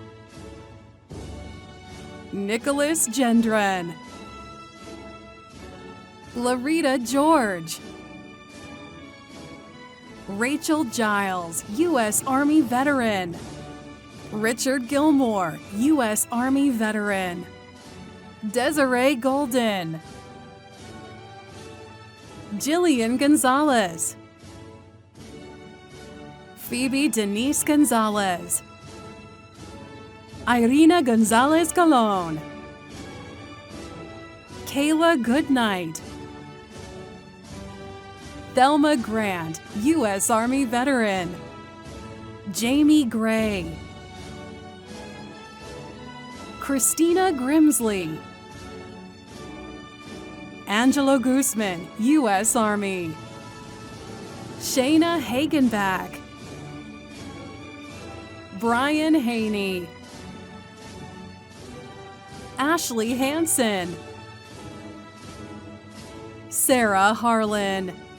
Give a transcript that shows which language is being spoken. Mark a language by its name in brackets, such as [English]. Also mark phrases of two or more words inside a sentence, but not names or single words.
[English] Nicholas Gendron. Larita George. Rachel Giles, U.S. Army veteran. Richard Gilmore, U.S. Army veteran. Desiree Golden. Jillian Gonzalez. Phoebe Denise Gonzalez. Irina Gonzalez Colon. Kayla Goodnight. Thelma Grant, U.S. Army veteran. Jamie Gray. Christina Grimsley. Angelo Guzman, U.S. Army. Shayna Hagenbach. Brian Haney. Ashley Hansen. Sarah Harlan.